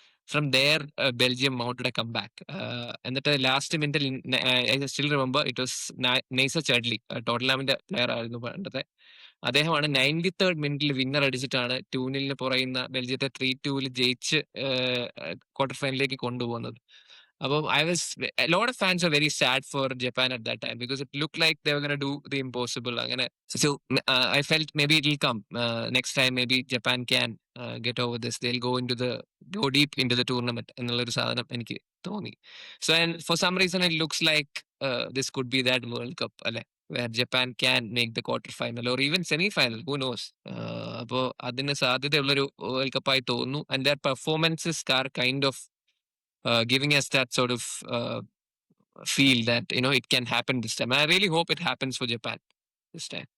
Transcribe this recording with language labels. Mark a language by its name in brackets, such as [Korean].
[English] From there Belgium mounted a come back. [Malayalam] എന്നിട്ട് last മിനിറ്റിൽ [English] I still remember it was Nacer Chadli, [Malayalam] ടോട്ടൻഹാമിന്റെ player ആയിരുന്നു പണ്ടത്തെ. അദ്ദേഹമാണ് 93rd മിനിറ്റിൽ വിന്നർ അടിച്ചിട്ടാണ് 2-0 പുറയുന്ന ബെൽജിയത്തെ 3-2 ജയിച്ച് ക്വാർട്ടർ ഫൈനലിലേക്ക് കൊണ്ടുപോകുന്നത്. [English] അപ്പം a lot of fans are very sad for Japan at that time because it looked like they were going to do the impossible. അങ്ങനെ so I felt maybe it will come next time. Maybe Japan can get over this. They'll go deep into the tournament [Malayalam] എന്നുള്ളൊരു സാധനം എനിക്ക് തോന്നി. [English] So and for some reason it looks like this could be that World Cup അല്ലെ, where Japan can make the quarter final or even semi final, who knows. [Malayalam] അപ്പോൾ അതിന് സാധ്യതയുള്ളൊരു world കപ്പായി തോന്നുന്നു. [English] And their performances are kind of giving us that sort of feel that it can happen this time. I really hope it happens for Japan this time.